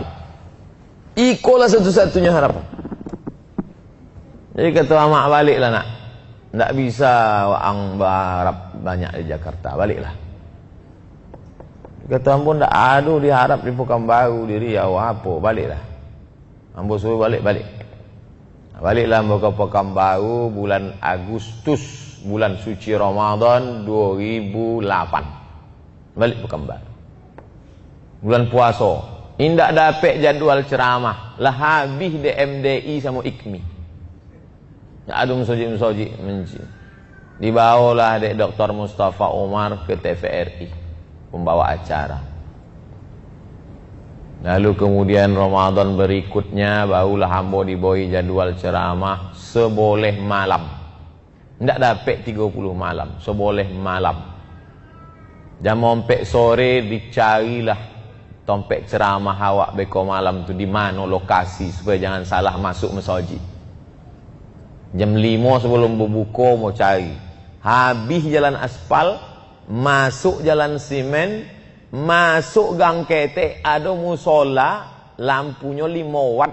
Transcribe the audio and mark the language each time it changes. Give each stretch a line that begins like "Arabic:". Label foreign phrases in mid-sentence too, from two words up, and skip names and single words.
Minangkabau: Ikolah satu-satunya harapan. Jadi kata mak baliklah nak.
Indonesian: Tak bisa ang berharap banyak di Jakarta. Baliklah. Kata ampun tak ada diharap di Pekanbaru, di Riau apa. Baliklah.
Minangkabau: Ambo suruh balik. Baliklah ambo ke Pekanbaru bulan Agustus, bulan suci Ramadan 2008.
Indonesian: Balik Pekanbaru. Bulan puasa.
Minangkabau: Indak dapat jadual ceramah. Lah habis DMDI sama IKMI. Ada musoji menci.
Indonesian: Dibawalah Dek Dr. Mustafa Umar ke TVRI, pembawa acara.
Minangkabau: Lalu kemudian Ramadan berikutnya barulah hambo diboi jadwal ceramah seboleh malam.
Indonesian: Tidak dapat 30 malam,
Minangkabau: seboleh malam. Jam 4 sore dicarilah tompek ceramah awak beko malam tu di mana lokasi supaya jangan salah masuk mesoji.
Indonesian: Jam 5 sebelum berbuka mau cari.
Minangkabau: Habis jalan aspal, masuk jalan simen, masuk gang ketek, ada musola, lampunya 5 watt.